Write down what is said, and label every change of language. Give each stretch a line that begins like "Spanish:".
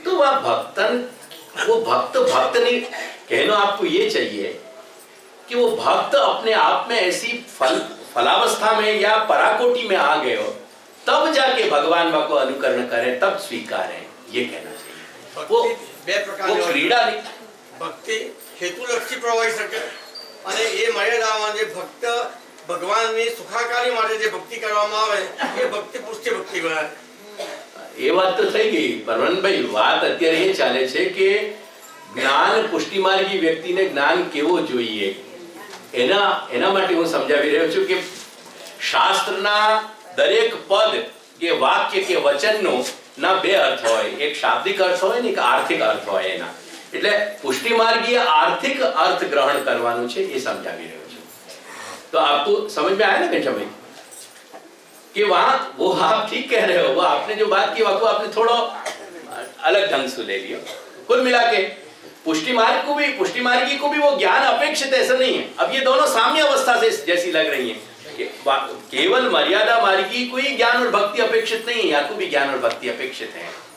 Hindi: तो वह भक्तन, वो भक्त नहीं कहना, आपको ये चाहिए कि वो भक्त अपने आप में ऐसी फलावस्था में या पराकोटि में आ गए हो, तब जाके भगवान को अनुकरण करें, तब स्वीकारें, ये कहना चाहिए। वो क्रीड़ा नहीं,
Gujarati: ભક્તિ હેતુલક્ષી પ્રવાહી શકે અને એ મર્યાદામાં જે ભક્ત ભગવાનની સુખાકારી માટે જે ભક્તિ કરવામાં આવે એ ભક્તિ પુષ્ટિ ભક્તિ કહેવાય। એ વાત તો થઈ ગઈ પરવન ભાઈ, વાત અત્યારે એ ચાલે છે કે જ્ઞાન પુષ્ટિમાર્ગી વ્યક્તિને જ્ઞાન કેવો જોઈએ, એના માટે હું સમજાવી રહ્યો છું કે શાસ્ત્રના દરેક પદ કે વાક્ય કે વચનનો ના 2 અર્થ હોય, એક શાબ્દિક અર્થ હોય ને એક આર્થિક અર્થ હોય એના, એટલે પુષ્ટિમાર્ગીય આર્થિક अर्थ ग्रहण કરવાનું છે, એ સમજાવી રહ્યો છું।
Hindi: तो आपको समझ में आया ना घनश्याम भाई कि वहां वो आप ठीक कह रहे हो, वो आपने जो बात की वो आपने थोड़ा अलग ढंग से ले लिया। कुल मिला के पुष्टिमार्गी को भी वो ज्ञान अपेक्षित ऐसा नहीं है। अब ये दोनों साम्य अवस्था से जैसी लग रही है, केवल मर्यादा मार्गी को ही ज्ञान और भक्ति अपेक्षित नहीं है, यहाँ को भी ज्ञान और भक्ति अपेक्षित है।